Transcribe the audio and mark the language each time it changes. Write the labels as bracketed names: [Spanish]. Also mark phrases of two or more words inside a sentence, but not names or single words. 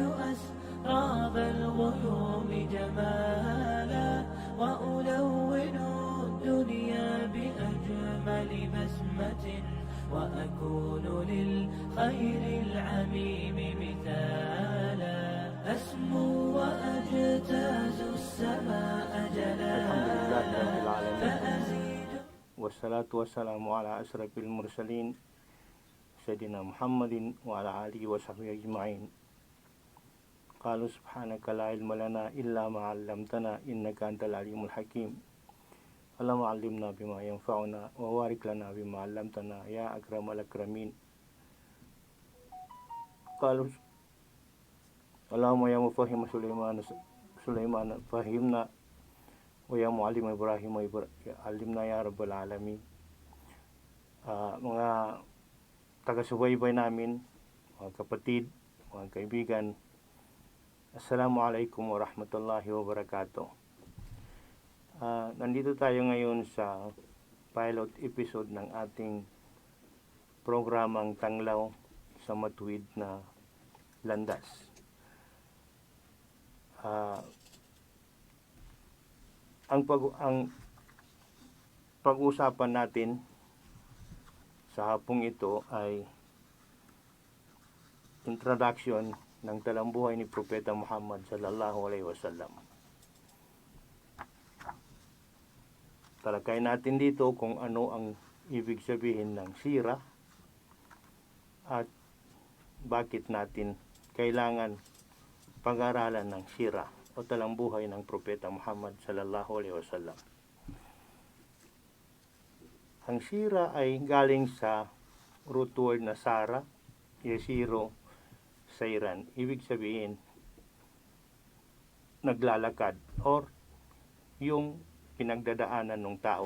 [Arabic] أسراب الغيوم جمالا وألون الدنيا بأجمل بسمة وأكون للخير العميم مثالا أسمو وأجتاز السماء جلالا فأزيد والصلاة والسلام على أشرف المرسلين سيدنا محمد وعلى آله وصحبه أجمعين. قالوا سبحانك لا علم لنا إلا ما علمتنا إنك أنت العليم الحكيم. اللهم علمنا بما ينفعنا وبارك لنا بما علمتنا يا أكرم الأكرمين. قالوا اللهم يا مفهم سليمان فهمنا ويا معلم إبراهيم علمنا يا رب العالمين. [Filipino] Mga taga-subaybay namin, mga kapatid, mga kaibigan, [Arabic] السلام عليكم ورحمة الله وبركاته. [Filipino] Nandito tayo ngayon sa pilot episode ng ating programang Tanglaw sa Matuwid na Landas. Ang pag-usapan natin sa hapong ito ay introduction ng talambuhay ni Propeta Muhammad [Arabic] صلى الله عليه وسلم. [Filipino] Talakayin natin dito kung ano ang ibig sabihin ng sira at bakit natin kailangan pag-aralan ng sira o talambuhay ng Propeta Muhammad [Arabic] صلى الله عليه وسلم. [Filipino] Ang sira ay galing sa root word na [Arabic] سار يسير سيرا. [Filipino] Ibig sabihin, naglalakad or yung pinagdadaanan ng tao.